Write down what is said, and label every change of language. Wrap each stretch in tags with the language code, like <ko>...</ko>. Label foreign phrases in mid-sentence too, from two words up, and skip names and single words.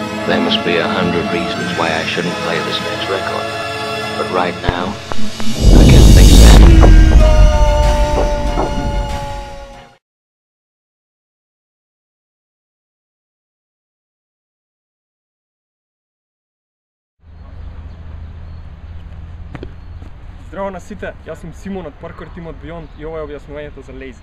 <en>there must be 100 reasons why I shouldn't play this man's record. But right now, I can't think of any.</en> <mk>Здраво на сите, јас сум Симон од Parkour Team од Beyond и ова е објаснувањето за лейзи.</mk>